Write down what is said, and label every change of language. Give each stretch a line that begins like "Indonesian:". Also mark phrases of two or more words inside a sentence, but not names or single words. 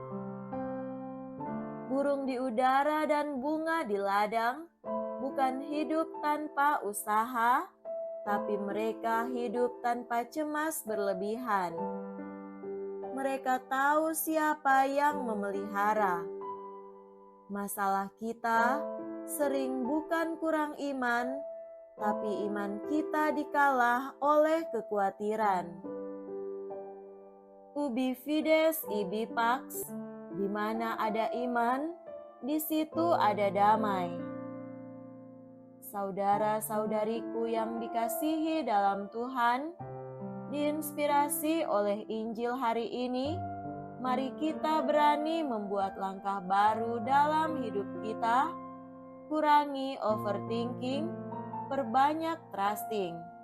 Indonesian: Burung di udara dan bunga di ladang bukan hidup tanpa usaha, tapi mereka hidup tanpa cemas berlebihan. Mereka tahu siapa yang memelihara. Masalah kita sering bukan kurang iman, tapi iman kita dikalah oleh kekhawatiran.
Latin: Ubi fides ibi pax,
Indonesian: di mana ada iman, di situ ada damai. Saudara-saudariku yang dikasihi dalam Tuhan, diinspirasi oleh Injil hari ini, mari kita berani membuat langkah baru dalam hidup kita, kurangi overthinking, perbanyak trusting.